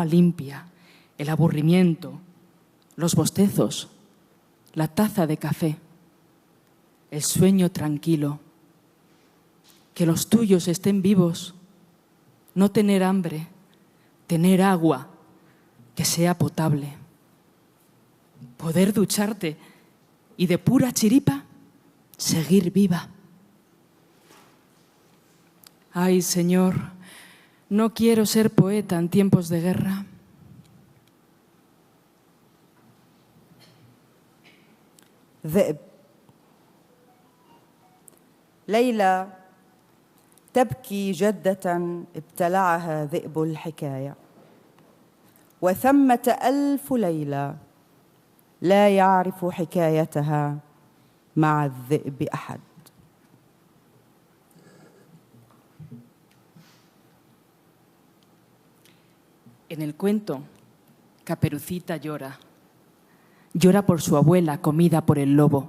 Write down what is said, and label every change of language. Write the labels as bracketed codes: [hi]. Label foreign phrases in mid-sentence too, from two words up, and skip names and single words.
[es] limpia, el aburrimiento, los bostezos, la taza de café, el sueño tranquilo, que los tuyos estén vivos, no tener hambre, tener agua que sea potable, poder ducharte y de pura chiripa seguir viva. Ay, Señor, no quiero ser poeta en tiempos de guerra. [ar] ذئب. ليلى تبكي جدة ابتلعها ذئب الحكاية، وثمة 1000 ليلى لا يعرف حكايتها مع الذئب أحد. [es] En el cuento, Caperucita llora. Llora por su abuela comida por el lobo.